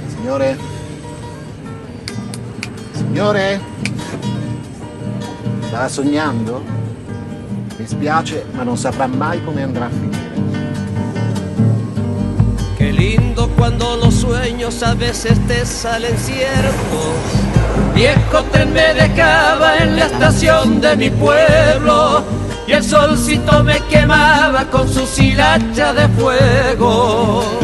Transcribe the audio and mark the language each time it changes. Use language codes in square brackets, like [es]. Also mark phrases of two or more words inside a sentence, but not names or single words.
[it] Signore? Signore? Stava sognando? Mi spiace, ma non saprà mai come andrà a finire. [es] Qué lindo cuando los sueños a veces te salen ciertos. Viejo tren me dejaba en la estación de mi pueblo y el solcito me quemaba con su hilacha de fuego.